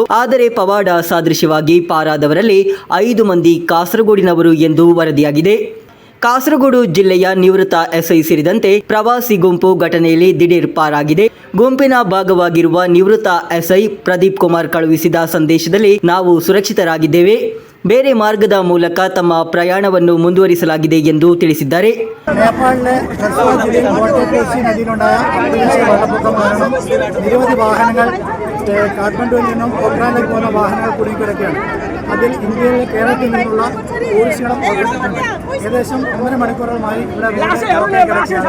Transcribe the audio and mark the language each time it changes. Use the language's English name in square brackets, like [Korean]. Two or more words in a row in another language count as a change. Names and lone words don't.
[Kannada] ಆದರೆ ಪವಾಡ ಸಾದೃಶ್ಯವಾಗಿ ಪಾರಾದವರಲ್ಲಿ 5 ಮಂದಿ ಕಾಸರಗೋಡಿನವರು ಎಂದು ವರದಿಯಾಗಿದೆ. ಕಾಸರಗೋಡು ಜಿಲ್ಲೆಯ ನಿವೃತ್ತ ಎಸ್ಐ ಸೇರಿದಂತೆ ಪ್ರವಾಸಿ ಗುಂಪು ಘಟನೆಯಲ್ಲಿ ದಿಢೀರ್ ಪಾರಾಗಿದೆ. ಗುಂಪಿನ ಭಾಗವಾಗಿರುವ ನಿವೃತ್ತ ಎಸ್ಐ ಪ್ರದೀಪ್ ಕುಮಾರ್ ಕಳುಹಿಸಿದ ಸಂದೇಶದಲ್ಲಿ, ನಾವು ಸುರಕ್ಷಿತರಾಗಿದ್ದೇವೆ, ಬೇರೆ മാർഗದ ಮೂಲಕ തಮ್ಮ പ്രയാണವನ್ನು ಮುಂದುವರಿಸಲಾಗಿದೆ ಎಂದು ತಿಳಿಸಿದ್ದಾರೆ. [Malayalam] നേപ്പാളിലെ കർസവ ജില്ലയിൽ കോട്ടയത്തേശി നദിയിലുണ്ടായ വെള്ളപ്പൊക്കം കാരണം നിരവധി വാഹനങ്ങൾ കാഠ്മണ്ഡുവിൽ നിന്നും പൊഖ്രാനിലേക്ക് പോകുന്ന വാഹനങ്ങൾ കുടുങ്ങിക്കിടക്കുകയാണ്. അതിൽ ഇന്ത്യയിലെ കേരളത്തിൽ നിന്നുള്ള ടൂറിസ്റ്റുകളും പങ്കെടുത്തിട്ടുണ്ട്. ഏകദേശം 1.5 മണിക്കൂറുമായി ഇവിടെ കിടക്കുകയാണ്.